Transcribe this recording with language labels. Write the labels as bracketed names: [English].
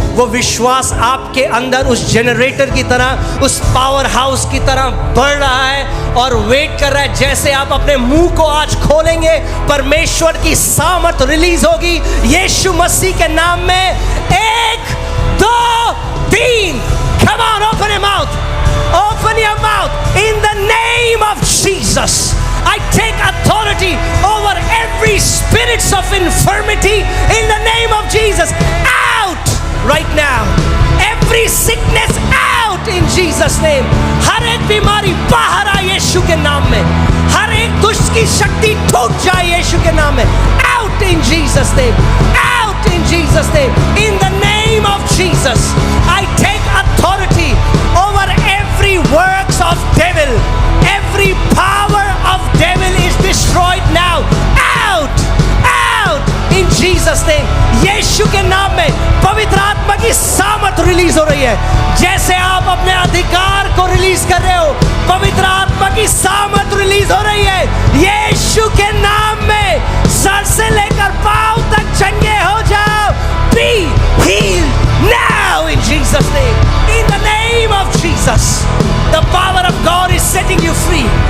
[Hindi] वो विश्वास आपके अंदर उस जनरेटर की तरह, उस पावर हाउस की तरह बढ़ रहा है और वेट कर रहा है। जैसे आप अपने मुंह को आज खोलेंगे, परमेश्वर की सामर्थ रिलीज होगी यीशु मसीह के नाम में। [English] 1 2 3 Come on, open your mouth. Open your mouth in the name of Jesus. I take authority over every spirits of infirmity in the name of Jesus. Out right now. Every sickness out in Jesus name. [Hindi] हर एक बीमारी बाहर आए यीशु के नाम में। हर एक दुष्ट की शक्ति टूट जाए यीशु के नाम में। [English] Out in Jesus name. Out in Jesus name. In the name of Jesus, I take authority over every works of devil. Every power of devil is destroyed now. Out! Out! In Jesus name. [Hindi] यीशु के नाम में पवित्र आत्मा की सामर्थ release हो रही है। जैसे आप अपने अधिकार को रिलीज कर रहे हो, पवित्र आत्मा की सामर्थ रिलीज हो रही है यीशु के नाम में। सर से लेकर पांव तक चंगे हो जाओ। [English] Be healed now in Jesus name. In the name of Jesus. The power of God is setting you free.